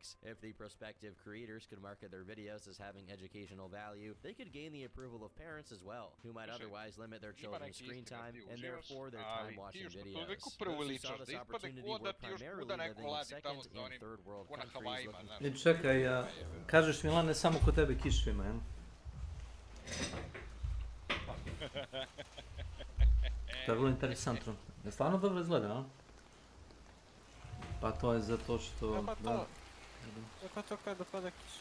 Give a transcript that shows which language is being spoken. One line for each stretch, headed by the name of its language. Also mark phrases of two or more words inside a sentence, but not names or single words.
English: If the prospective creators could market their videos as having educational value, they could gain the approval of parents as well, who might otherwise limit their children's screen time and therefore their time watching videos. Those who saw this opportunity were primarily living in second and third world countries looking...
Serbian: Čekaj, kažeš Milane, samo kod tebe kišu ima, jel? To je vrlo interesantno. Je stvarno dobro izgleda, a? Pa to je zato što... Da. Kako to kada pada kiša?